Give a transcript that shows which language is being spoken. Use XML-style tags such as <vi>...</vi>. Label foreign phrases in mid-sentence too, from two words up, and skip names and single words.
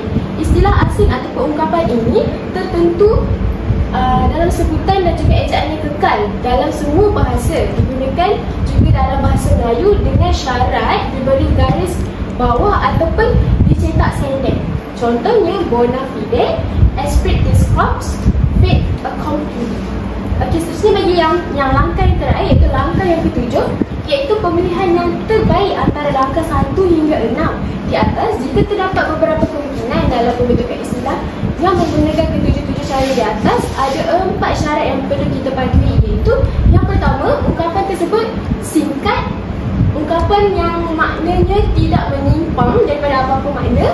<ms>Istilah asing atau ungkapan ini tertentu dalam sebutan dan juga ejaan yang kekal dalam semua bahasa, digunakan juga dalam bahasa Melayu dengan syarat diberi garis bawah ataupun dicetak sendek.</ms> <fr>Contohnya</fr> <la>bona fide,</la> <fr>esprit de corps, fait accompli.</fr> <ms>Okey, seterusnya bagi yang langkah yang terakhir iaitu langkah yang ketujuh, iaitu pemilihan yang terbaik antara langkah 1 hingga 6 di atas jika terdapat beberapa kemungkinan dalam pembentukan istilah yang menggunakan ketujuh-tujuh cara di atas. Ada 4 syarat yang perlu kita patuhi, iaitu yang pertama, ungkapan tersebut singkat, ungkapan yang maknanya tidak menyimpang daripada apa-apa makna.</ms>